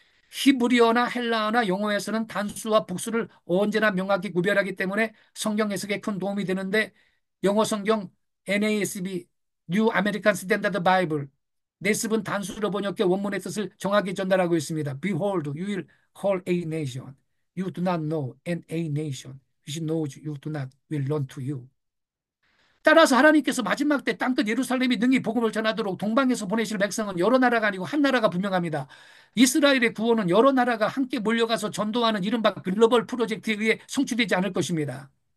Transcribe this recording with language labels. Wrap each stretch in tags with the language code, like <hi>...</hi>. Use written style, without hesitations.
<ko>히브리어나 헬라어나 영어에서는 단수와 복수를 언제나 명확히 구별하기 때문에 성경 해석에 큰 도움이 되는데 영어 성경 NASB New American Standard Bible 네습은 단수로 번역해 원문의 뜻을 정확히 전달하고 있습니다.</ko> <en>Behold, you will call a nation you do not know, and a nation which knows you do not will run to you.</en> <ko>따라서 하나님께서 마지막 때 땅끝 예루살렘이 능히 복음을 전하도록 동방에서 보내실 백성은 여러 나라가 아니고 한 나라가 분명합니다. 이스라엘의 구원은 여러 나라가 함께 몰려가서 전도하는 이른바 글로벌 프로젝트에 의해 성취되지 않을 것입니다.</ko>